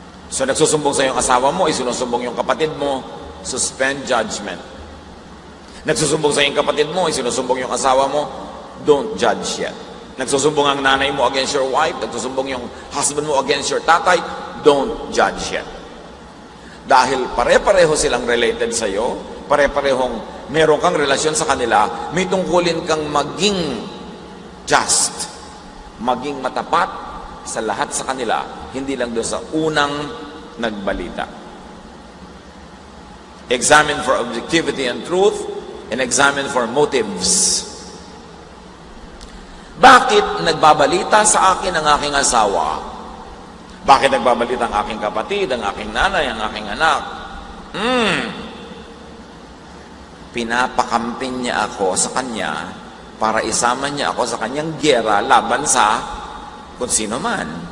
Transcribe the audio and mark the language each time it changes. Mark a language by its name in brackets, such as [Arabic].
[Filipino] So nagsusumbong sa iyong asawa mo, isinusumbong yung kapatid mo, [English] suspend judgment. [Filipino] Nagsusumbong sa iyong kapatid mo, isinusumbong yung asawa mo, [English] don't judge yet. [Filipino] Nagsusumbong ang nanay mo [English] against your wife, [Filipino] nagsusumbong yung [English] husband [Filipino] mo [English] against your [Filipino] tatay, [English] don't judge yet. [Filipino] Dahil pare-pareho silang related sa iyo, pare-parehong meron kang relasyon sa kanila, may tungkulin kang maging just, maging matapat sa lahat sa kanila, hindi lang doon sa unang nagbalita. [English] Examine for objectivity and truth, and examine for motives. [Filipino] Bakit nagbabalita sa akin ang aking asawa? Bakit nagbabalita ang aking kapatid, ang aking nanay, ang aking anak? Pinapakampin niya ako sa kanya para isama niya ako sa kanyang giyera laban sa kung sino man.